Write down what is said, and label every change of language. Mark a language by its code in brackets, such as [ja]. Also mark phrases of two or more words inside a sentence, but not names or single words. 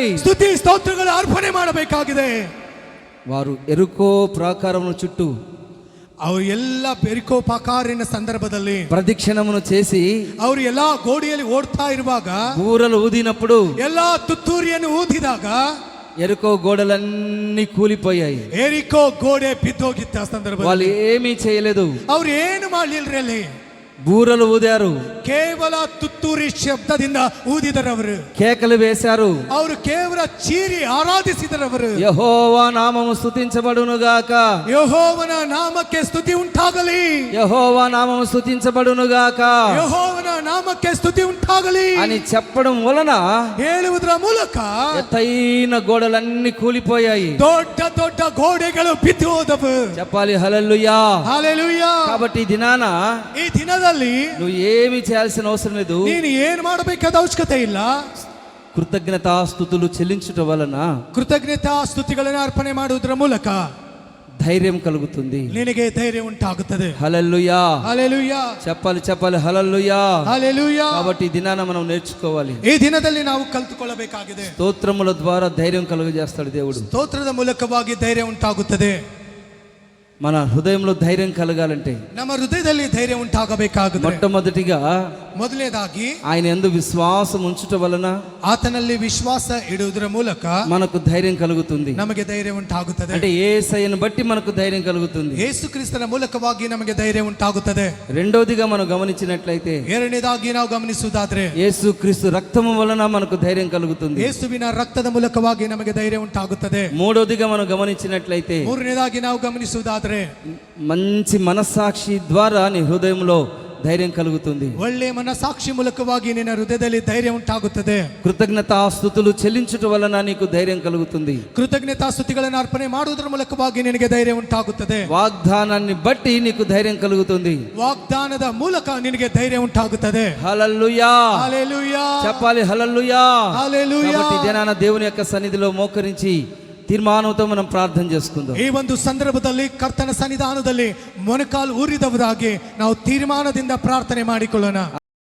[kn] ಸ್ತುತಿ ಸ್ತೋತ್ರಗಳ ಅರ್ಪಣೆ ಮಾಡಬೇಕಾಗಿದೆ. [te] వారు ఎరుకో ప్రాకారముల చుట్టూ [kn] ಅವರು ಎಲ್ಲ ಬೆರಿಕೋಪಕಾರಿನ ಸಂದರ್ಭದಲ್ಲಿ [te] ప్రదక్షిణమును చేసి [kn] ಅವರು ಎಲ್ಲ ಗೋಡೆಯಲ್ಲಿ ಓಡ್ತಾ ಇರುವಾಗ [te] బూరలు ఊదినప్పుడు [kn] ಎಲ್ಲ ತುತ್ತೂರಿಯನ್ನು ಊದಿದಾಗ [te] ఎరుకో గోడలన్నీ కూలిపోయాయి. [kn] ಏರಿಕೋ ಗೋಡೆ ಬಿದ್ದೋಗಿತ್ತ ಆ ಸಂದರ್ಭದಲ್ಲಿ [te] వాళ్ళు ఏమీ చేయలేదు. [kn] ಅವ್ರು ಏನು ಮಾಡ್ಲಿಲ್ರಿ ಅಲ್ಲಿ. [te] బూరలు ఊదారు, [kn] ಕೇವಲ ತುತ್ತೂರಿ ಶಬ್ದದಿಂದ ಊದಿದರವರು. [te] కేకలు వేశారు. [kn] ಅವರು ಕೇವಲ ಚೀರಿ ಆರಾಧಿಸಿದರವರು. [te] యెహోవా నామము స్తుతించబడును గాక. [kn] ಯೆಹೋವನ ನಾಮಕ್ಕೆ ಸ್ತುತಿ ಉಂಟಾಗಲಿ. [te] యెహోవా నామము స్తుతించబడును గాక [kn] ಯೆಹೋವನ ನಾಮಕ್ಕೆ ಸ್ತುತಿ ಉಂಟಾಗಲಿ [te] అని చెప్పడం వలన [kn] ಹೇಳುವುದರ ಮೂಲಕ [te] ఎత్తైన గోడలన్నీ కూలిపోయాయి. [kn] ದೊಡ್ಡ ದೊಡ್ಡ ಗೋಡೆಗಳು ಬಿದ್ದು ಹೋದವು. [te] చెప్పాలి హల్లెలూయా. [kn] ಹಲ್ಲೆಲೂಯಾ. [te] కాబట్టి ఈ దినాన [kn] ಈ ದಿನದಲ್ಲಿ [te] నువ్వు ఏమీ చేయాల్సిన అవసరం లేదు. [kn] ನೀನು ಏನು ಮಾಡಬೇಕಾದ ಅವಶ್ಯಕತೆ ಇಲ್ಲ. [te] కృతజ్ఞతాస్తుతులు చెల్లించుట వలన [kn] ಕೃತಜ್ಞತಾ ಸ್ತುತಿಗಳನ್ನು ಅರ್ಪಣೆ ಮಾಡುವುದರ ಮೂಲಕ [te] ధైర్యం కలుగుతుంది. [kn] ನಿನಗೆ ಧೈರ್ಯ ಉಂಟಾಗುತ್ತದೆ. [te] హల్లెలూయా. [kn] ಹಲ್ಲೆಲೂಯಾ. [te] చెప్పాలి హల్లెలూయా. [kn] ಹಲ್ಲೆಲೂಯಾ. [te] కాబట్టి ఈ దినాన మనం నేర్చుకోవాలి. [kn] ಈ ದಿನದಲ್ಲಿ ನಾವು ಕಲಿತುಕೊಳ್ಳಬೇಕಾಗಿದೆ. [te] స్తోత్రముల ద్వారా ధైర్యం కలుగజేస్తాడు దేవుడు. [kn] ಸ್ತೋತ್ರದ ಮೂಲಕವಾಗಿ ಧೈರ್ಯ ಉಂಟಾಗುತ್ತದೆ. [te] మన హృదయంలో ధైర్యం కలగాలంటే [kn] ನಮ್ಮ ಹೃದಯದಲ್ಲಿ ಧೈರ್ಯ ಉಂಟಾಗಬೇಕಾಗುತ್ತದೆ. [te] మొట్టమొదటిగా [kn] ಮೊದಲನೇದಾಗಿ [te] ఆయన యందు విశ్వాసం ఉంచుట వలన [kn] ಆತನಲ್ಲಿ ವಿಶ್ವಾಸ ಇಡುವುದರ ಮೂಲಕ [te] మనకు ధైర్యం కలుగుతుంది. [kn] ನಮಗೆ ಧೈರ್ಯ ಉಂಟಾಗುತ್ತದೆ. [te] అంటే యేసయ్యను బట్టి మనకు ధైర్యం కలుగుతుంది. [kn] ಯೇಸು ಕ್ರಿಸ್ತನ ಮೂಲಕವಾಗಿ ನಮಗೆ ಧೈರ್ಯ ಉಂಟಾಗುತ್ತದೆ. [te] రెండోదిగా మనం గమనించినట్లయితే [kn] ಎರಡನೇದಾಗಿ ನಾವು ಗಮನಿಸುವುದಾದ್ರೆ [te] యేసు క్రీస్తు రక్తము వలన మనకు ధైర్యం కలుగుతుంది. [kn] ಯೇಸುವಿನ ರಕ್ತದ ಮೂಲಕವಾಗಿ ನಮಗೆ ಧೈರ್ಯ ಉಂಟಾಗುತ್ತದೆ. [te] మూడోదిగా మనం గమనించినట్లయితే [kn] ಮೂರನೇದಾಗಿ ನಾವು ಗಮನಿಸುವುದಾದ್ರೆ [te] మంచి మనస్సాక్షి ద్వారా నీ హృదయంలో ధైర్యం కలుగుతుంది. [kn] ಒಳ್ಳೆ ಮನಸಾಕ್ಷಿ ಮೂಲಕವಾಗಿ ನಿನ್ನ ಹೃದಯದಲ್ಲಿ ಧೈರ್ಯ ಉಂಟಾಗುತ್ತದೆ. [te] కృతజ్ఞతాస్తుతులు చెల్లించుట వలన నీకు ధైర్యం కలుగుతుంది. [kn] ಕೃತಜ್ಞತಾ ಸ್ತುತಿಗಳನ್ನು ಅರ್ಪಣೆ ಮಾಡುವುದರ ಮೂಲಕವಾಗಿ ನಿನಗೆ ಧೈರ್ಯ ಉಂಟಾಗುತ್ತದೆ. [te] వాగ్దానాన్ని బట్టి నీకు ధైర్యం కలుగుతుంది. [kn] ವಾಗ್ದಾನದ ಮೂಲಕ ನಿನಗೆ ಧೈರ್ಯ ಉಂಟಾಗುತ್ತದೆ. [te] హల్లెలూయా. [kn] ಹಲ್ಲೆಲೂಯಾ. [te] చెప్పాలి హల్లెలూయా. హల్లెలూయా. కాబట్టి దినాన దేవుని యొక్క సన్నిధిలో మోకరించి తీర్మానంతో మనం ప్రార్థన చేసుకుందాం. [kn] ಈ ಒಂದು ಸಂದರ್ಭದಲ್ಲಿ ಕರ್ತನ ಸನ್ನಿಧಾನದಲ್ಲಿ ಮೊಣಕಾಲು ಊರಿದವರಾಗಿ ನಾವು ತೀರ್ಮಾನದಿಂದ ಪ್ರಾರ್ಥನೆ ಮಾಡಿಕೊಳ್ಳೋಣ.